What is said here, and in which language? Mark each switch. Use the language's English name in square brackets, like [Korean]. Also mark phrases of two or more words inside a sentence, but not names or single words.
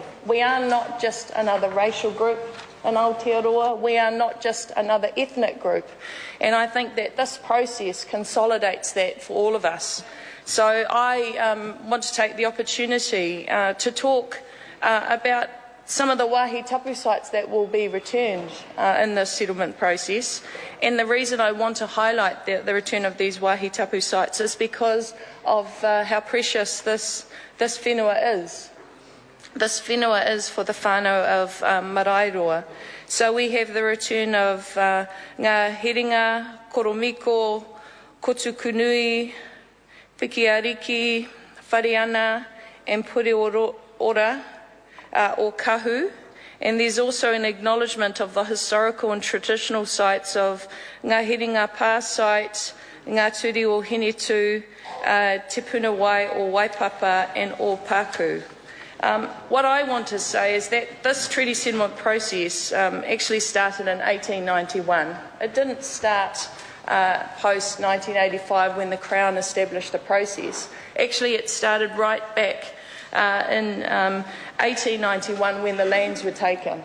[English] We are not just another racial group in Aotearoa, we are not just another ethnic group, and I think that this process consolidates that for all of us. So I want to take the opportunity to talk about some of the [Māori] wāhi tapu [English] sites that will be returned in this settlement process. And the reason I want to highlight the return of these [Māori] wāhi tapu [English] sites is because of how precious this whenua is. This whenua is for the whānau of Maraeroa. So we have the return of ngā heringa, koromiko, kotukunui, Pikiariki, Whareana and Pure Ora or Kahu. And there's also an acknowledgement of the historical and traditional sites of Ngā Heringa Pā site, Ngā Turi o Hinetu, Te Punawai o Waipapa and o Pāku. What I want to say is that this treaty settlement process actually started in 1891. It didn't start post-1985 when the Crown established the process. Actually, it started right back in 1891 when the lands were taken.